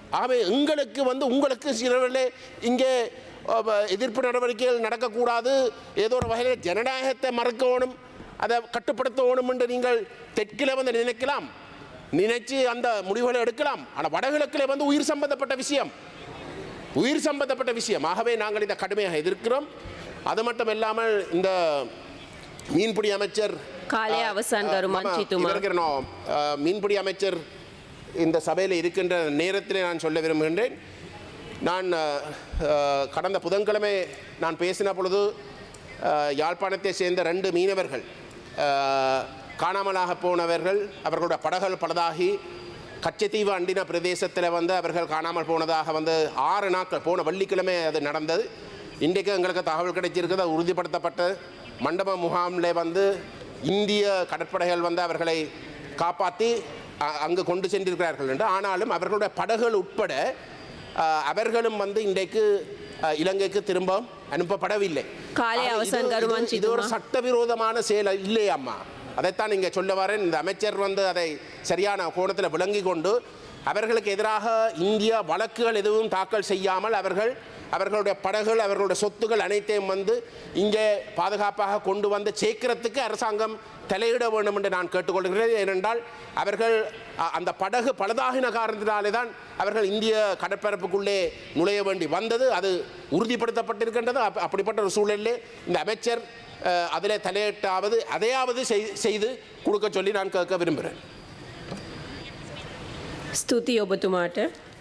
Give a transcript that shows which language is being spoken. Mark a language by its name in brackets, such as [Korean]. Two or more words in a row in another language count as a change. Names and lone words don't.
[Tamil] ஆகவே எங்களுக்கு வந்து உங்களுக்கு சிலவர்களே இங்கே எதிர்ப்பு நடவடிக்கைகள் நடக்கக்கூடாது, ஏதோ ஒரு வகையில் ஜனநாயகத்தை மறக்கணும், அதை கட்டுப்படுத்தணும் என்று நீங்கள் தெற்கில் வந்து நினைக்கலாம், நினைச்சு அந்த முடிவுகளை எடுக்கலாம். ஆனால் வடகிழக்கில் வந்து உயிர் சம்பந்தப்பட்ட விஷயம். ஆகவே நாங்கள் இதை கடுமையாக எதிர்க்கிறோம். அது மட்டும் இல்லாமல் இந்த மீன்பிடி அமைச்சர் [Sinhala] කාලය අවසන් ගරු මන්ත්‍රීතුමා. [Tamil] மீன்பிடி அமைச்சர் இந்த சபையில் இருக்கின்ற நேரத்தில் நான் சொல்ல விரும்புகின்றேன். நான் கடந்த புதன்கிழமை நான் பேசின பொழுது யாழ்ப்பாணத்தை சேர்ந்த 2 மீனவர்கள் காணாமலாக போனவர்கள், அவர்களுடைய படகுகள் பழுதாகி கச்சத்தீவு அண்டின பிரதேசத்தில் வந்து அவர்கள் காணாமல் போனதாக வந்து 6 நாட்கள், போன வெள்ளிக்கிழமை அது நடந்தது. இன்றைக்கு எங்களுக்கு தகவல் கிடைச்சிருக்கிறது, அது உறுதிப்படுத்தப்பட்ட மண்டப முகாமில் வந்து இந்திய கடற்படைகள் வந்து அவர்களை காப்பாற்றி அங்கு கொண்டு சென்றிருக்கிறார்கள் என்று. ஆனாலும் அவர்களுடைய படகுகள் உட்பட அவர்களும் வந்து இன்றைக்கு இலங்கைக்கு திரும்ப அனுப்பப்படவில்லை. [Sinhala] කාලය අවසන් ගරු [Tamil] இது [Sinhala] මන්ත්‍රීතුමා. [Tamil] ஒரு சட்டவிரோதமான செயல் இல்லையே அம்மா. அதைத்தான் இங்கே சொல்ல வரேன். இந்த அமைச்சர் வந்து அதை சரியான கோணத்தில் விளங்கி கொண்டு அவர்களுக்கு எதிராக இந்தியா வழக்குகள் எதுவும் தாக்கல் செய்யாமல் அவர்களுடைய படகுகள், அவர்களுடைய சொத்துக்கள் அனைத்தையும் வந்து இங்கே பாதுகாப்பாக கொண்டு வந்து சேர்க்கிறதுக்கு அரசாங்கம் தலையிட வேண்டும் என்று நான் கேட்டுக்கொள்கிறேன். ஏனென்றால் அவர்கள் அந்த படகு பழுதாகின காரணத்தினாலே தான் அவர்கள் இந்திய கடற்பரப்புக்குள்ளே நுழைய வேண்டி வந்தது. அது உறுதிப்படுத்தப்பட்டிருக்கின்றது. அப்படிப்பட்ட ஒரு சூழலிலே இந்த அமைச்சர் அதில் தலையிட்டாவது அதையாவது செய்து கொடுக்க சொல்லி நான் கேட்க விரும்புகிறேன். [Sinhala] ස්තුතියි ඔබතුමාට.